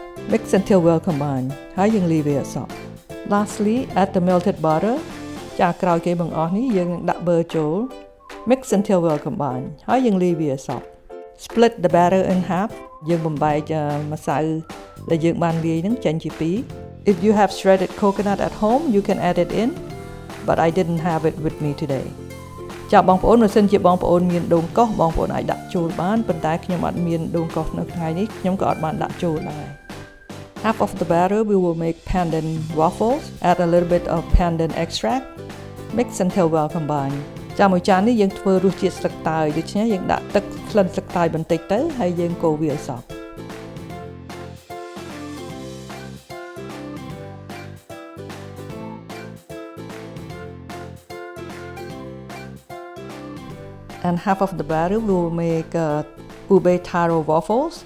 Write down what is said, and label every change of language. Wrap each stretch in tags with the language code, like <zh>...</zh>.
<en>Mix until well combined</en> <km>ហើយយើងលាយវាសព្វ</km> <en>Lastly add the melted butter</en> <km>ចាក្រោយគេបង្អស់នេះយើងនឹងដាក់ bơ ចូល</km> <en>Mix until well combined ហើយយើងលាយវាសព្វ Split the batter in half</en> <km>យើងបំបែកម្សៅដែលយើងបានលាយនឹងចេញជាពីរ</km> <en>If you have shredded coconut at home you can add it in but I didn't have it with me today</en> <km>ចាបងប្អូនបើសិនជាបងប្អូនមានដូងកោសបងប្អូនអាចដាក់ចូលបានប៉ុន្តែខ្ញុំអត់មានដូងកោសនៅថ្ងៃនេះខ្ញុំក៏អត់បានដាក់ចូលដែរ</km> <en>Half of the batter we will make pandan waffles. Add a little bit of pandan extract. Mix until well combined.</en> <km>ចាមួយចាននេះយើងធ្វើរសជាតិស្លឹកតើយដូច្នេះយើងដាក់ទឹកក្លិនស្លឹកតើយបន្តិចទៅហើយយើងកូរវាឲ្យសព្វ</km> <en>And half of the batter we will make ube taro waffles.</en>